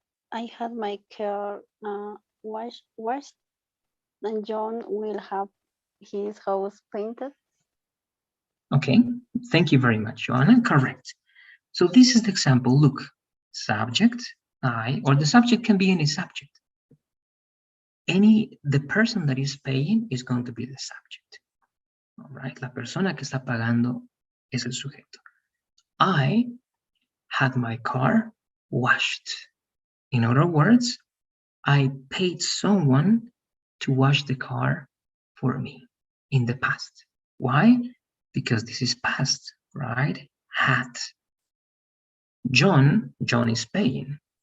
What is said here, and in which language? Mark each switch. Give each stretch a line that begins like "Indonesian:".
English: I had my car washed, and John will have his house painted. Okay, thank you very much, Joanna. Correct. So this is the example. Look, subject, I, or the subject can be any subject. The person that is paying is going to be the subject. All right,
Spanish: la persona que está pagando es el sujeto.
English: I had my car washed. In other words, I paid someone to wash the car for me in the past. Why? Because this is past, right? Had. John is paying.